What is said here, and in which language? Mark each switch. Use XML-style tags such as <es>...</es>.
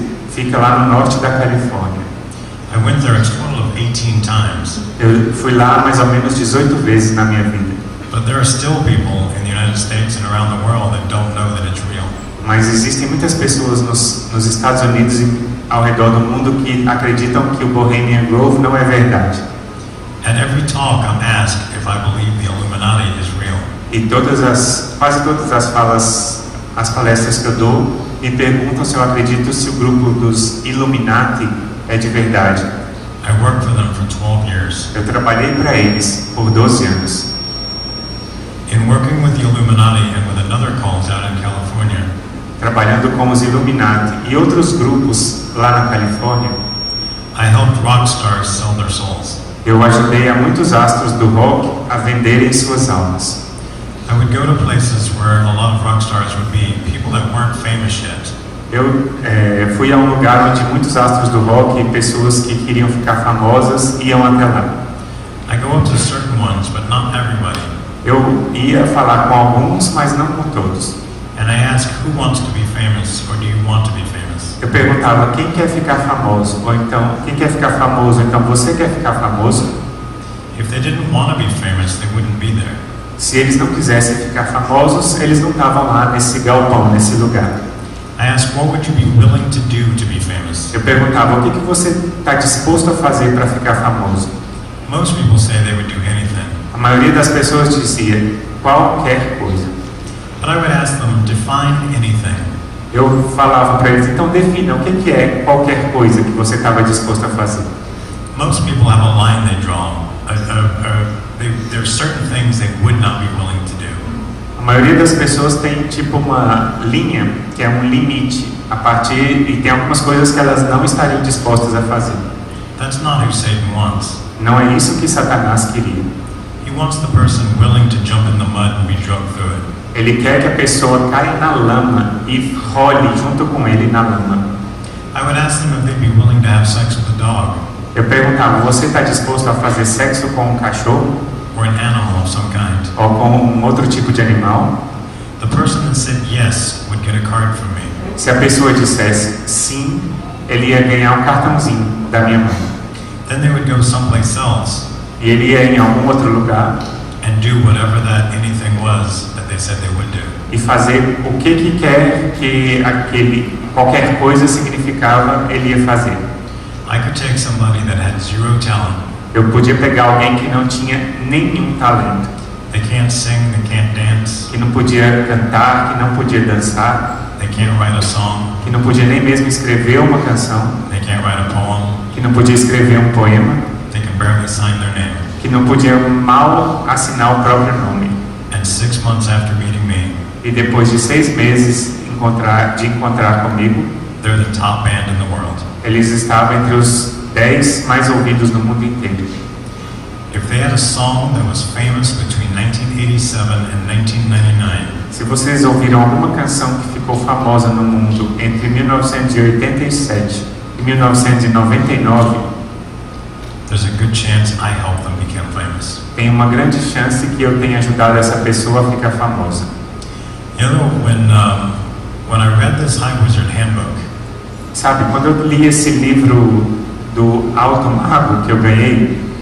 <pt>Fica lá no norte da Califórnia.</pt> <en>I went there a total of 18 times.</en> <pt>Eu fui lá mais ou menos 18 vezes na minha vida.</pt> <en>But there are still people in the United States and around the world that don't know that it's real.</en> <pt>Mas existem muitas pessoas nos Estados Unidos e ao redor do mundo que acreditam que o Bohemian Grove não é verdade.</pt> <en>At every talk I'm asked if I believe the Illuminati is real.</en> <pt>E quase todas as palestras que eu dou me perguntam se eu acredito se o grupo dos Illuminati é de verdade.</pt> <en>I worked for them for 12 years.</en> <pt>Eu trabalhei para eles por 12 anos.</pt> <en>In working with the Illuminati and with another cult out in California,</en> <pt>trabalhando com os Illuminati e outros grupos lá na Califórnia,</pt> <en>I helped rock stars sell their souls.</en> <pt>Eu ajudei a muitos astros do rock a venderem suas almas.</pt> <en>I would go to places where a lot of rock stars would be, people that weren't famous yet.</en> <pt>Eu fui a um lugar onde muitos astros do rock e pessoas que queriam ficar famosas iam até lá.</pt> <en>I go up to certain ones, but not everybody.</en> <pt>Eu ia falar com alguns, mas não com todos.</pt> <en>And I ask, who wants to be famous, or do you want to be famous?</en> <pt>Eu perguntava, quem quer ficar famoso? Ou então, quem quer ficar famoso? Então, você quer ficar famoso?</pt> <en>If they didn't want to be famous, they wouldn't be there.</en> <pt>Se eles não quisessem ficar famosos, eles não estavam lá nesse galpão, nesse lugar.</pt> <en>I I asked, what would you be willing to do to be famous?</en> <pt>Eu perguntava, o que você está disposto a fazer para ficar famoso?</pt> <en>Most people say they would do anything.</en> <pt>A maioria das pessoas dizia, qualquer coisa.</pt> <en>But I would ask them, define anything.</en> <pt>Eu falava para eles, então defina, o que é qualquer coisa que você estava disposto a fazer?</pt> <en>Most people have a line they draw. There are certain things they would not be willing to do.</en> <pt>A maioria das pessoas tem tipo uma linha, que é um limite, a partir, e tem algumas coisas que elas não estariam dispostas a fazer.</pt> <en>That's not who Satan wants.</en> <pt>Não é isso que Satanás queria.</pt> <en>He wants the person willing to jump in the mud and be drugged through it.</en> <pt>Ele quer que a pessoa caia na lama e role junto com ele na lama.</pt> <en>I would ask them if they'd be willing to have sex with a dog.</en> <pt>Eu perguntava, você está disposto a fazer sexo com um cachorro?</pt> <en>Or an animal of some kind.</en> <pt>Ou com um outro tipo de animal?</pt> <en>The person that said yes would get a card from me.</en> <pt>Se a pessoa dissesse sim, ele ia ganhar um cartãozinho da minha mão.</pt> <en>Then they would go someplace else.</en> <pt>E ele ia em algum outro lugar</pt> <en>And do whatever that anything was that they said they would do.</en> <pt>e fazer o que quer que aquele qualquer coisa significava, ele ia fazer.</pt> <en>I could take somebody that had zero talent.</en> <pt>Eu podia pegar alguém que não tinha nenhum talento,</pt> <en>They can't sing, they can't dance,</en> <pt>que não podia cantar, que não podia dançar,</pt> <en>they can't write a song,</en> <pt>que não podia nem mesmo escrever uma canção,</pt> <en>they can't write a poem,</en> <pt>que não podia escrever um poema,</pt> <en>they can barely sign their name.</en> <pt>que não podia mal assinar o próprio nome.</pt> <en>And 6 months after meeting me,</en> <pt>E depois de 6 meses de encontrar comigo,</pt> <en>they're the top band in the world.</en> <pt>eles estavam entre os 10 mais ouvidos no mundo inteiro.</pt> <en>If they had a song that was famous between 1987 and 1999,</en> <pt>Se vocês ouviram alguma canção que ficou famosa no mundo entre 1987 e 1999,</pt> <en>there's a good chance I helped them become famous.</en> <pt>tem uma grande chance que eu tenha ajudado essa pessoa a ficar famosa.</pt> <en>You know, when I read this High Wizard Handbook,</en> <pt>Sabe, quando eu li esse livro do Alto Mago que eu ganhei,</pt>